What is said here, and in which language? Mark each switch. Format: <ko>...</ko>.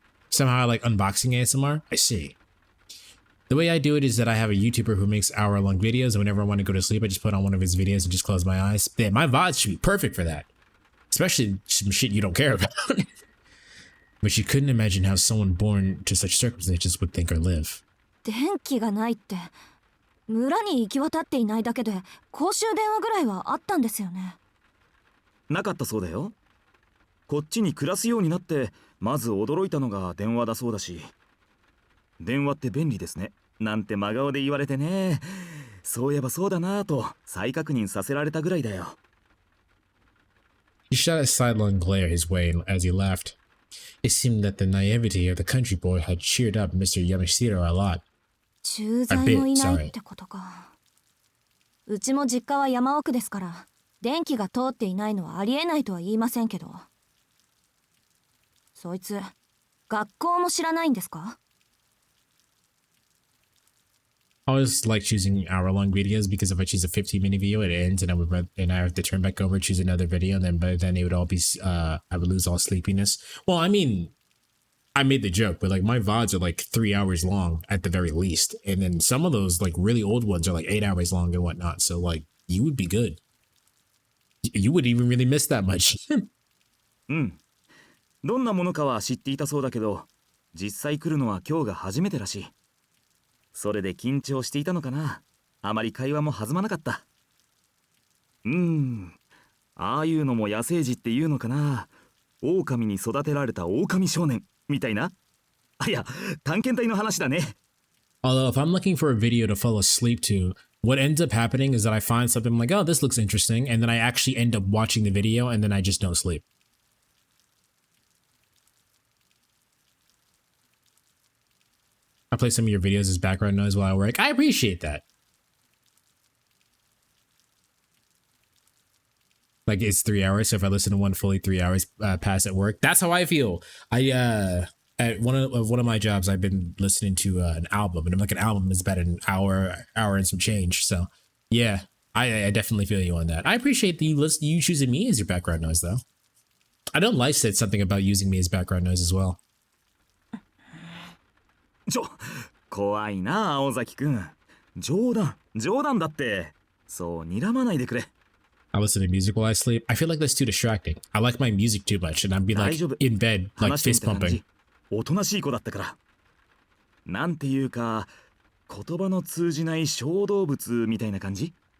<en>Somehow I like unboxing ASMR? I see. The way I do it is that I have a YouTuber who makes hour-long videos, and whenever I want to go to sleep, I just put on one of his videos and just close my eyes. Yeah, my VODs should be perfect for that. Especially some shit you don't care about. But she couldn't imagine how someone born to such circumstances would think or live.</en> <ja>電気がないって、村に行き渡っていないだけで公衆電話ぐらいはあったんですよね。なかったそうだよ。こっちに暮らすようになってまず驚いたのが電話だそうだし、電話って便利ですねなんて真顔で言われてね、そういえばそうだなぁと再確認させられたぐらいだよ。</ja> <en>He shot a sidelong glare his way as he laughed. It seemed that the naivety of the country boy had cheered up Mr. Yamashiro a lot.</en> <ja>駐在もいないってことか。うちも実家は山奥ですから、電気が通っていないのはありえないとは言いませんけど。そいつ、学校も知らないんですか？</ja> <en>I always like choosing hour-long videos because if I choose a 15-minute video, it ends, and I have to turn back over, choose another video, and then by then it would all be I would lose all sleepiness. Well, I mean, I made the joke, but like my VODs are like 3 hours long at the very least, and then some of those like really old ones are like 8 hours long and whatnot. So like you would be good. You wouldn't even really miss that much.</en> <ja>うん。どんなものかは知っていたそうだけど、実際来るのは今日が初めてらしい。それで緊張していたのかな。あまり会話も弾まなかった。ああいうのも野生児っていうのかな。狼に育てられた狼少年みたいな。あ、いや、探検隊の話だね。</ja> <en>Although if I'm looking for a video to fall asleep to, what ends up happening is that I find something I'm like, oh, this looks interesting, and then I actually end up watching the video, and then I just don't sleep. I play some of your videos as background noise while I work. I appreciate that. Like it's 3 hours, so if I listen to one fully 3 hours pass at work, that's how I feel. At one of my jobs, I've been listening to an album, and I'm like, an album is about an hour and some change. So yeah, I definitely feel you on that. I appreciate you choosing me as your background noise, though. I know Life said something about using me as background noise as well.</en> <ja>怖いな青崎くん。冗談だって。そう睨まないでくれ。</ja> <en>I listen to music while I sleep. I feel like that's too distracting. I like my music too much, and I'd be like in bed, like fist pumping.</en> <ja>おとなしい子だったから。なんていうか、言葉の通じない小動物みたいな感じ？</ja>